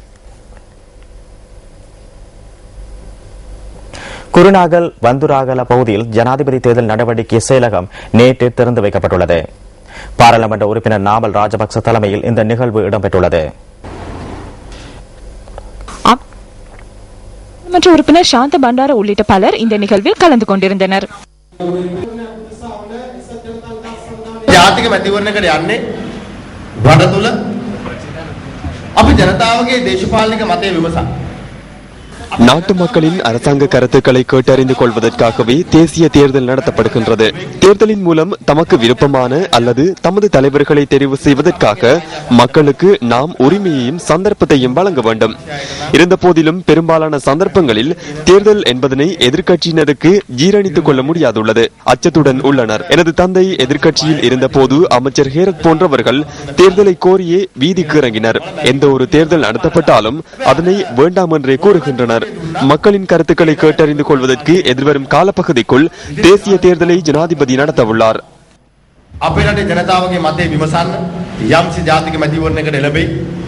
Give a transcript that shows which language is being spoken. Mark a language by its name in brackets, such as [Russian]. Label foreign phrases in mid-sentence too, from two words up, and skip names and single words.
[Tamil] குருநாகல் வந்துராகல பகுதியில் ஜனாதிபதி தேர்தல் நடவடிக்கை செயலகம் நேற்று திறந்து வைக்கப்பட்டுள்ளது. பாராளுமன்ற உறுப்பினர் நாமல் ராஜபக்ச தலைமையில் இந்த நிகழ்வு இடம்பெற்றுள்ளது. உறுப்பினர் சாந்த பண்டார உள்ளிட்ட பலர் இந்த நிகழ்வில் கலந்து கொண்டிருந்தனர். [Sinhala] ජාතික මැතිවරණයකට යන්නේ රට තුල අපි ජනතාවගේ දේශපාලනික මතය විමසන්න. [Tamil] நாட்டு மக்களின் அரசாங்க கருத்துக்களை கேட்டறிந்து கொள்வதற்காகவே தேசிய தேர்தல் நடத்தப்படுகின்றது. தேர்தலின் மூலம் தமக்கு விருப்பமான அல்லது தமது தலைவர்களை தெரிவு செய்வதற்காக மக்களுக்கு நாம் உரிமையையும் சந்தர்ப்பத்தையும் வழங்க வேண்டும். இருந்த போதிலும் பெரும்பாலான சந்தர்ப்பங்களில் தேர்தல் என்பதனை எதிர்க்கட்சியினருக்கு ஜீரணித்துக் கொள்ள முடியாதுள்ளது. அச்சத்துடன் உள்ளனர். எனது தந்தை எதிர்க்கட்சியில் இருந்த போது அமைச்சர் ஹேரத் போன்றவர்கள் தேர்தலை கோரியே வீதிக்கு இறங்கினர். எந்த ஒரு தேர்தல் நடத்தப்பட்டாலும் அதனை வேண்டாம் என்றே கூறுகின்றனர். மக்களின் கருத்துக்களை கேட்டறிந்து கொள்வதற்கு எதிர்வரும் காலப்பகுதிக்குள் தேசிய தேர்தலை ஜனாதிபதி நடத்தவுள்ளார். [Sinhala] අපේ රටේ ජනතාවගේ මතය විමසන්න යම්සි ජාතික මැතිවරණයකට එළඹෙයි